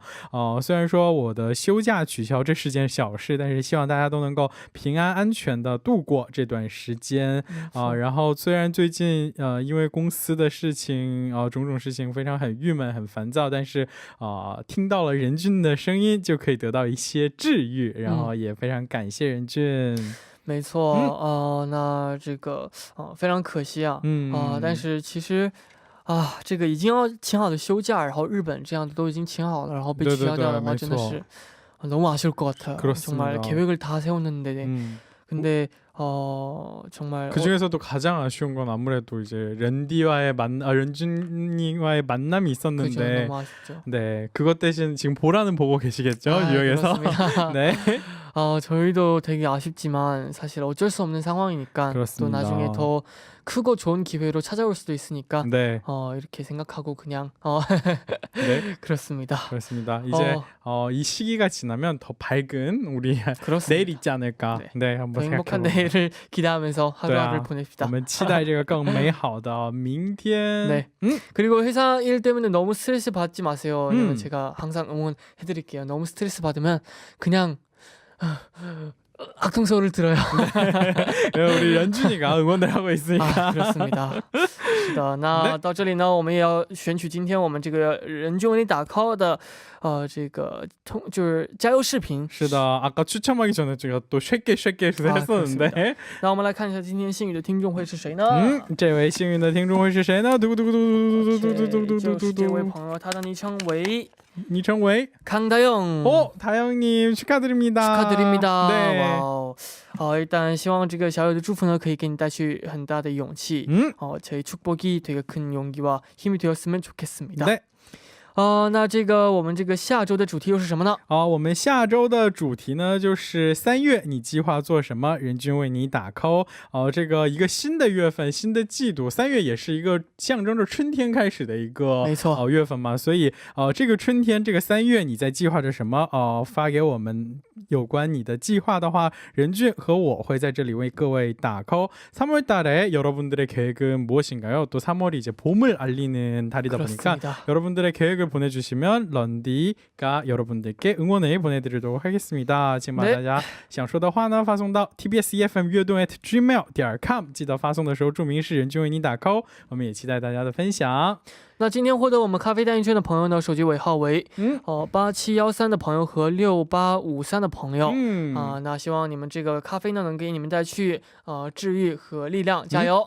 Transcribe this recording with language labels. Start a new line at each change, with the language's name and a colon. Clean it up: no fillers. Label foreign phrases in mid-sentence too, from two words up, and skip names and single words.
Chinese: 虽然说我的休假取消这是件小事，但是希望大家都能够平安安全的度过这段时间然后虽然最近因为公司的事情种种事情非常很郁闷很烦躁，但是听到了任俊的声音就可以得到一些治愈，然后也非常感谢任俊。没错那这个非常可惜啊但是其实这个已经要请好的休假，然后日本这样的都已经请好了，然后被取消掉的话真的是
Korean: 너무 아쉬울 것 같아요. 정말 계획을 다 세웠는데 근데 정말 그 중에서도 가장 아쉬운 건 아무래도 이제 런디와의 런준이와의 만남이 있었는데 그죠, 너무 아쉽죠. 네, 그것 대신 지금 보라는 보고 계시겠죠? 뉴욕에서. 네. 저희도 되게 아쉽지만 사실 어쩔 수 없는 상황이니까 그렇습니다. 또 나중에 더 크고 좋은 기회로 찾아올 수도 있으니까 네. 이렇게 생각하고 그냥 네. 그렇습니다. 그렇습니다. 이제 이 시기가 지나면 더 밝은 우리 내일 있지 않을까. 네, 한번 행복한 내일을 기대하면서 하루하루를 보냅시다.
Chinese: 我们期待这个更美好的明天.
Korean: 네. 그리고 회사 일 때문에 너무 스트레스 받지 마세요. 제가 항상 응원해드릴게요. 너무 스트레스 받으면 그냥 악동서울을 들어요. 우리 런준이가 응원을 하고 있으니까. 그렇습니다.
Chinese: 是的，那到这里呢，我们也要选取今天我们这个任俊为你打 call 的这个就是加油视频。
Korean: 是的，아까 추첨하기 전에 제가 또 쉽게 했었는데.
Chinese: 那我们来看一下今天幸运的听众会是谁呢？这位幸运的听众会是谁呢？就是这位朋友，他的昵称为 강다영.
Korean: 다영님 축하드립니다. 축하드립니다. 네. 와우.
Chinese: 일단 希望这个小友的祝福呢可以给你带去很大的勇气.
Korean: 저희 축복이 되게 큰 용기와 힘이 되었으면 좋겠습니다. 네.
Chinese: 那这个我们这个下周的主题又是什么呢？我们下周的主题呢就是3月你计划做什么，任俊为你打 call。这个一个新的月份，新的季度，3月也是一个象征着春天开始的一个月份嘛，所以这个春天，这个3月你在计划着什么？发给我们有关你的计划的话，任俊和我会在这里为各位打 call。
Korean: 3월 달에 여러분들의 계획은 무엇인가요? 또 3월이 이제 봄을 알리는 달이다 보니까 여러분들의 계획을 보내주시면 런디가 여러분들께 응원을 보내드리도록 하겠습니다.
Chinese: 지금 大家想说的话呢，发送到 tbsefm乐动@gmail.com， 记得发送的时候注明是任俊为你打 call。我们也期待大家的分享。那今天获得我们咖啡代金券的朋友呢，手机尾号为8713的朋友和6853的朋友那希望你们这个咖啡呢能给你们带去治愈和力量，加油。